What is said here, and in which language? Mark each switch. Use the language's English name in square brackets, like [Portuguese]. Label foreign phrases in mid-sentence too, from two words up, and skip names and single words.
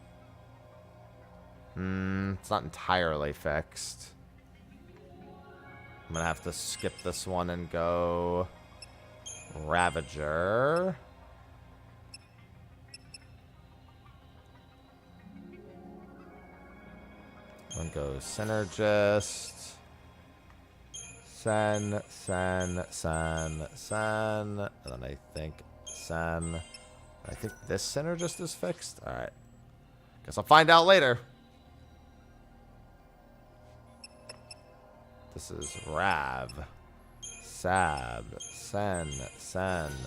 [English] It's not entirely fixed. I'm gonna have to skip this one and go Ravager. And go Synergist. Sen. Sen. Sen. Sen. And then I think Sen. I think this Synergist is fixed. Alright. Guess I'll find out later. This is Rav. Sab. Sen. Sen.